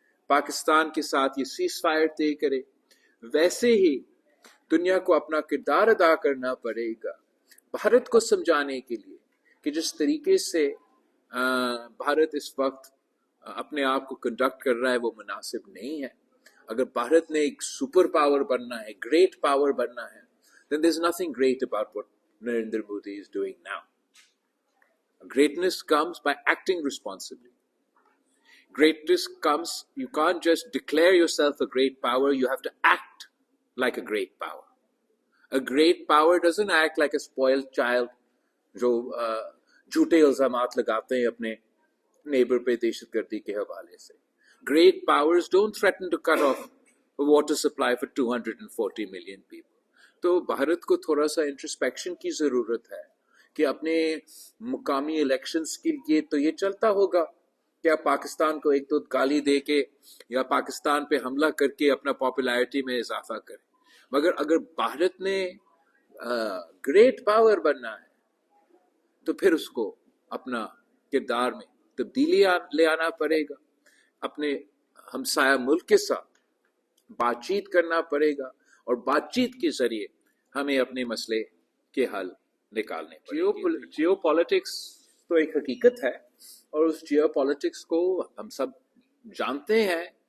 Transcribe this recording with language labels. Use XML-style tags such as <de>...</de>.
<ur>پاکستان کے ساتھ یہ سیز فائر طے کرے، ویسے ہی دنیا کو اپنا کردار ادا کرنا پڑے گا بھارت کو سمجھانے کے لیے کہ جس طریقے سے بھارت اس وقت اپنے آپ کو کنڈکٹ کر رہا ہے وہ مناسب نہیں ہے۔ اگر بھارت نے ایک سپر پاور بننا ہے، گریٹ پاور بننا ہے،</ur> <en>then there's nothing great about what Narendra Modi is doing now. Greatness comes by acting responsibly. Greatness comes, you can't just declare yourself a great power, you have to act like a great power. A great power doesn't act like a spoiled child</en> <ur>جو جھوٹے الزامات لگاتے ہیں اپنے neighbour پہ دہشت گردی کے حوالے سے۔</ur> <en>Great powers don't threaten to cut off a water supply for 240 million people.</en> <ur>تو بھارت کو تھوڑا سا انٹرسپیکشن کی ضرورت ہے کہ اپنے مقامی الیکشنز کے لیے تو یہ چلتا ہوگا کہ آپ پاکستان کو ایک تو گالی دے کے یا پاکستان پہ حملہ کر کے اپنا پاپولیرٹی میں اضافہ کریں، مگر اگر بھارت نے گریٹ پاور بننا ہے تو پھر اس کو اپنا کردار میں تبدیلی لے آنا پڑے گا، اپنے ہمسایہ ملک کے ساتھ بات چیت کرنا پڑے گا، اور بات چیت کے ذریعے ہمیں اپنے مسئلے کے حل نکالنے پڑیں گے۔ جیو پالیٹکس تو ایک حقیقت ہے، اور اس جیو پالیٹکس کو ہم سب جانتے ہیں</ur>